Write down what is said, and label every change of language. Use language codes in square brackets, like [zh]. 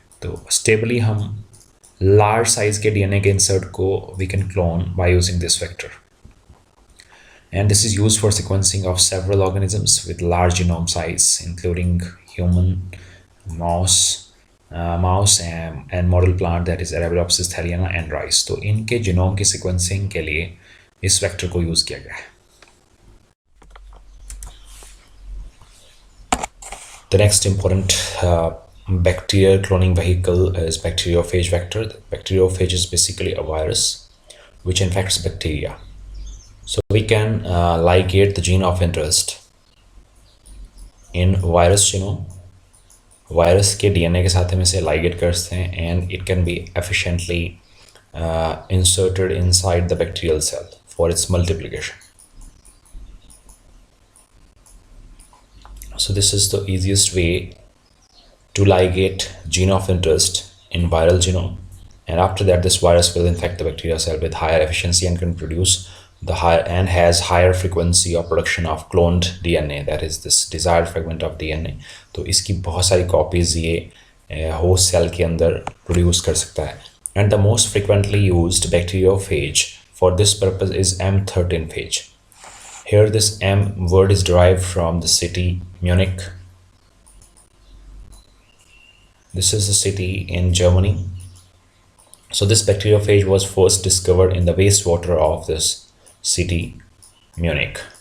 [hi] तो stably हम large size के DNA के insert को [en] we can clone by using this vector. And this is used for sequencing of several organisms with large genome size, including human, mouse, and model plant, that is Arabidopsis thaliana and rice. [hi] तो इनके genome की sequencing के लिए इस vector को use किया गया है. [en] The next important bacterial cloning vehicle is bacteriophage vector. The bacteriophage is basically a virus which infects bacteria. So we can ligate the gene of interest in virus genome. [hi] Virus के DNA के साथ हम इसे ligate करते हैं, [en] and it can be efficiently inserted inside the bacterial cell for its multiplication. So this is the easiest way to ligate gene of interest in viral genome, and after that this virus will infect the bacterial cell with higher efficiency and can produce has higher frequency of production of cloned DNA, that is this desired fragment of DNA. [hi] तो इसकी बहुत सारी copies ये host cell के अंदर produce कर सकता है. [en] And the most frequently used bacteriophage for this purpose is M13 phage. Here this M word is derived from the city Munich. This is the city in Germany. So this bacteriophage was first discovered in the wastewater of this city Munich.